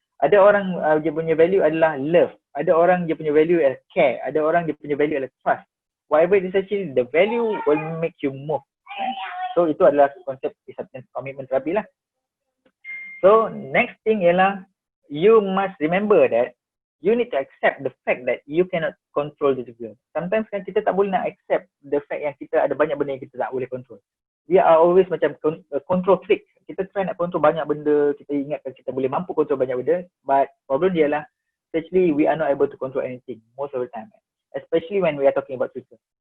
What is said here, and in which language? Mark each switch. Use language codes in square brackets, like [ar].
[ms] Ada orang dia punya value adalah love, ada orang dia punya value adalah care, ada orang dia punya value adalah trust. [en] Whatever it is actually, the value will make you move. [ms] So itu adalah konsep acceptance commitment terapi lah. [en] So next thing ialah you must remember that you need to accept the fact that you cannot control the world. [ms] Sometimes kan kita tak boleh nak [en] accept the fact [ms] yang kita ada banyak benda yang kita tak boleh control. [en] We are always macam control freak. [ms] Kita try nak control banyak benda, [en] kita ingatkan kita boleh mampu control banyak benda, but [ms] problem dia lah [en] actually we are not able to control anything most of the time, especially when we are talking about future.